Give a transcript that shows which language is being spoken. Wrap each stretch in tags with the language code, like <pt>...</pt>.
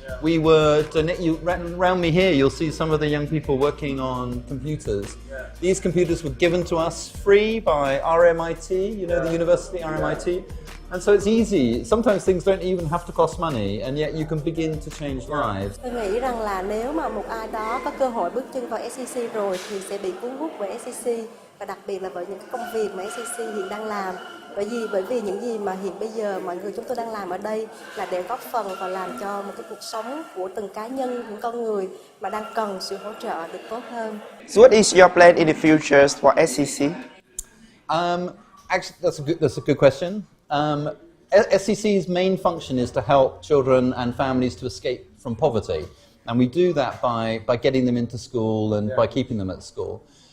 <en>We were around me here, you'll see some of the young people working on computers. These computers were given to us free by RMIT, the university RMIT. And so it's easy. Sometimes things don't even have to cost money, and yet you can begin to change lives.</en> <vi>Tôi nghĩ rằng là nếu mà một ai đó có cơ hội bước chân vào SCC rồi thì sẽ bị cuốn hút bởi SCC, và đặc biệt là bởi những cái công việc mà SCC hiện đang làm. Bởi vì những gì mà hiện bây giờ mọi người chúng tôi đang làm ở đây là để góp phần và làm cho một cái cuộc sống của từng cá nhân, những con người mà đang cần sự hỗ trợ được tốt hơn.</vi> <en>So what is your plan in the future for SCC? Actually, that's a good question. SCC's main function is to help children and families to escape from poverty, and we do that by getting them into school and by keeping them at school.</en>